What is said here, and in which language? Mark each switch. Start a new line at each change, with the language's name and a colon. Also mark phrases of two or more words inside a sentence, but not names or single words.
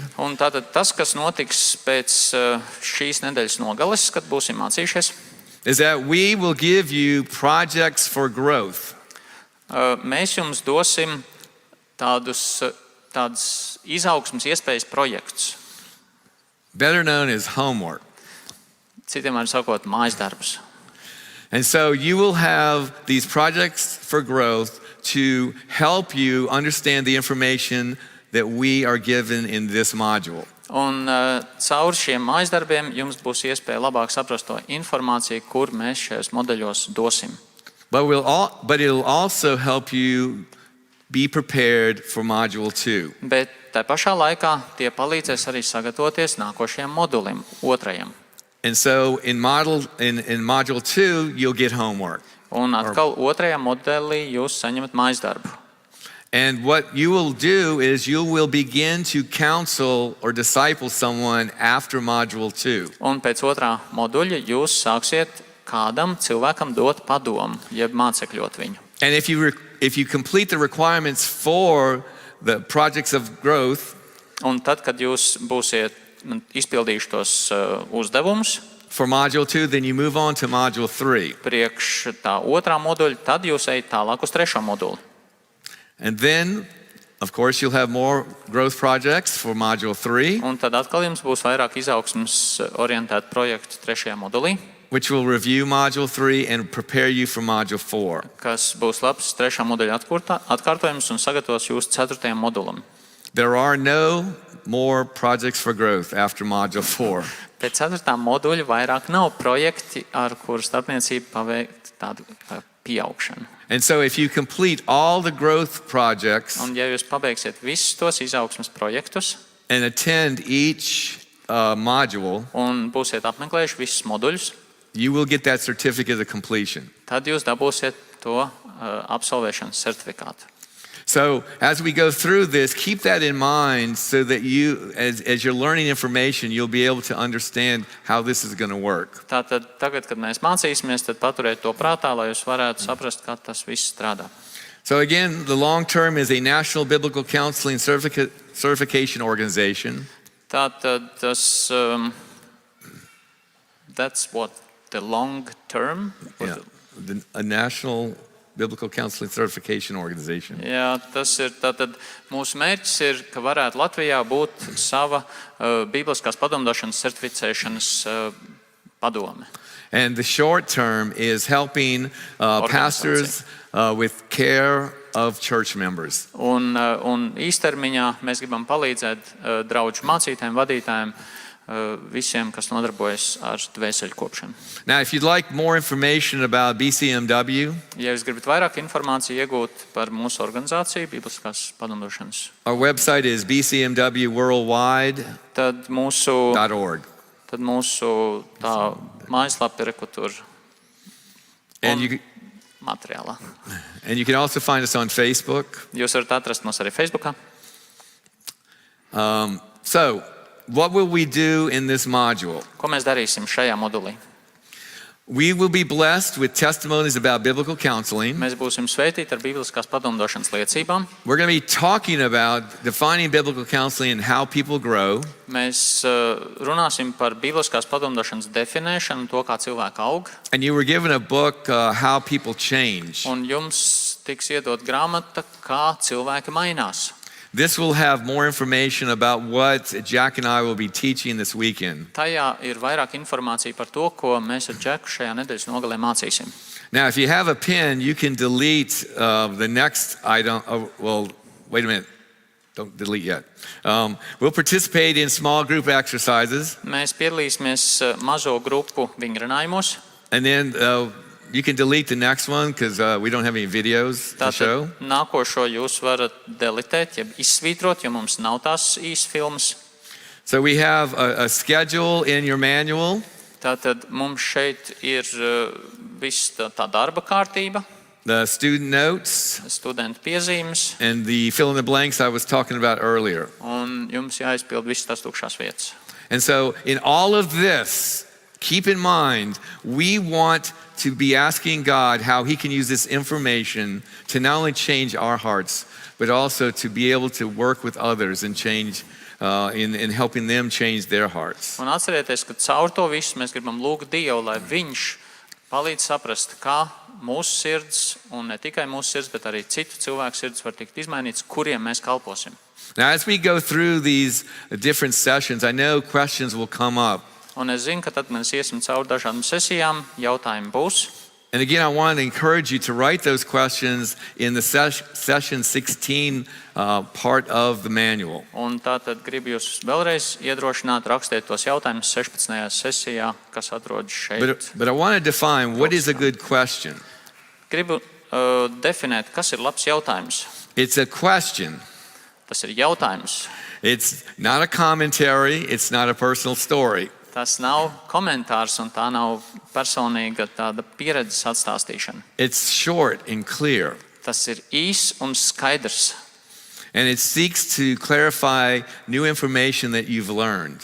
Latvian: Un tātad tas, kas notiks pēc šīs nedēļas nogales, kad būsim mācījušies,
English: is that we will give you projects for growth.
Latvian: mēs jums dosim tādas izaugsmas iespējas projektus.
English: Better known as homework.
Latvian: Citiem vārdiem sakot, mājas darbus.
English: And so you will have these projects for growth to help you understand the information that we are given in this module.
Latvian: Un caur šiem mājas darbiem jums būs iespēja labāk saprast to informāciju, kur mēs šajos modeļos dosim.
English: But it'll also help you be prepared for module 2.
Latvian: Bet tā pašā laikā tie palīdzēs arī sagatavoties nākošajam modulim, otrajam.
English: And so in module 2, you'll get homework.
Latvian: Un atkal otrajā modelī jūs saņemat mājas darbu.
English: And what you will do is you will begin to counsel or disciple someone after module 2.
Latvian: Un pēc otrā moduļa jūs sāksiet kādam cilvēkam dot padomu, jeb mācekļot viņu.
English: And if you complete the requirements for the projects of growth,
Latvian: Un tad, kad jūs būsiet izpildījuši tos uzdevumus
English: for module 2, then you move on to module 3.
Latvian: priekš tā otrā moduļa, tad jūs ejat tālāk uz trešo moduli.
English: And then, of course, you'll have more growth projects for module 3,
Latvian: Un tad atkal jums būs vairāk izaugsmes orientētu projektu trešajā modulī,
English: which will review module 3 and prepare you for module 4.
Latvian: kas būs labs trešā moduļa atkārtojums un sagatavos jūs ceturtajam modulam.
English: There are no more projects for growth after module 4.
Latvian: Pēc ceturtā moduļa vairāk nav projekti, ar kuru starpniecību paveikt tādu pieaugšanu.
English: And so if you complete all the growth projects
Latvian: Un ja jūs pabeigsiet visus tos izaugsmes projektus
English: and attend each module,
Latvian: un būsiet apmeklējuši visus moduļus,
English: you will get that certificate of completion.
Latvian: tad jūs dabūsiet to absolvēšanas certifikātu.
English: So as we go through this, keep that in mind so that you, as you're learning information, you'll be able to understand how this is going to work.
Latvian: Tātad tagad, kad mēs mācīsimies, tad paturiet to prātā, lai jūs varētu saprast, kā tas viss strādā.
English: So again, the long term is a National Biblical Counseling Certification Organization.
Latvian: Tātad tas,
English: that's what, the long term? Yeah, a National Biblical Counseling Certification Organization.
Latvian: Jā, tas ir tātad mūsu mērķis ir, ka varētu Latvijā būt sava bībeliskās padomdošanas certificēšanas padome.
English: And the short term is helping pastors with care of church members.
Latvian: Un īstermiņā mēs gribam palīdzēt draugu mācītājiem, vadītājiem, visiem, kas nodarbojas ar dvēseli kopšanu.
English: Now, if you'd like more information about BCMW,
Latvian: Ja jūs gribat vairāk informāciju iegūt par mūsu organizāciju, Bībeliskās padomdošanas,
English: our website is bcmwworldwide.org.
Latvian: tad mūsu tā mājaslapa ir, kur tur
English: And
Latvian: un
English: you,
Latvian: materiālā.
English: and you can also find us on Facebook.
Latvian: Jūs varat atrast mūs arī Facebookā.
English: So, what will we do in this module?
Latvian: Ko mēs darīsim šajā modulī?
English: We will be blessed with testimonies about biblical counseling.
Latvian: Mēs būsim svētīti ar bībeliskās padomdošanas liecībām.
English: We're going to be talking about defining biblical counseling and how people grow.
Latvian: Mēs runāsim par bībeliskās padomdošanas definēšanu, to, kā cilvēki aug.
English: And you were given a book, How People Change.
Latvian: Un jums tiks iedot grāmata, kā cilvēki mainās.
English: This will have more information about what Jack and I will be teaching this weekend.
Latvian: Tajā ir vairāk informācija par to, ko mēs ar Džeku šajā nedēļas nogalē mācīsim.
English: Now, if you have a pen, you can delete the next item. Well, wait a minute. Don't delete yet. We'll participate in small group exercises.
Latvian: Mēs piedalīsimies mazo grupu vingrinājumos.
English: And then you can delete the next one because we don't have any videos to show.
Latvian: Tātad nākošo jūs varat delitēt, jeb izsvītrot, jo mums nav tās īsti filmas.
English: So we have a schedule in your manual.
Latvian: Tātad mums šeit ir viss tā darba kārtība,
English: The student notes,
Latvian: studentu piezīmes,
English: and the fill in the blanks I was talking about earlier.
Latvian: un jums jāizpild visas tās tukšās vietas.
English: And so in all of this, keep in mind, we want to be asking God how He can use this information to not only change our hearts, but also to be able to work with others and change, in helping them change their hearts.
Latvian: Un atcerieties, ka caur to visu mēs gribam lūgt Dievu, lai Viņš palīdz saprast, kā mūsu sirds, un ne tikai mūsu sirds, bet arī citu cilvēku sirds var tikt izmainīts, kuriem mēs kalposim.
English: Now, as we go through these different sessions, I know questions will come up.
Latvian: Un es zinu, ka tad mēs iesim cauri dažādām sesijām, jautājumi būs.
English: And again, I want to encourage you to write those questions in the session 16 part of the manual.
Latvian: Un tātad gribu jūs vēlreiz iedrošināt, rakstiet tos jautājumus 16. sesijā, kas atrodas šeit.
English: But I want to define what is a good question.
Latvian: Gribu definēt, kas ir labs jautājums.
English: It's a question
Latvian: Tas ir jautājums.
English: It's not a commentary, it's not a personal story.
Latvian: Tas nav komentārs un tā nav personīga tāda pieredzes atstāstīšana.
English: It's short and clear.
Latvian: Tas ir īs un skaidrs.
English: And it seeks to clarify new information that you've learned.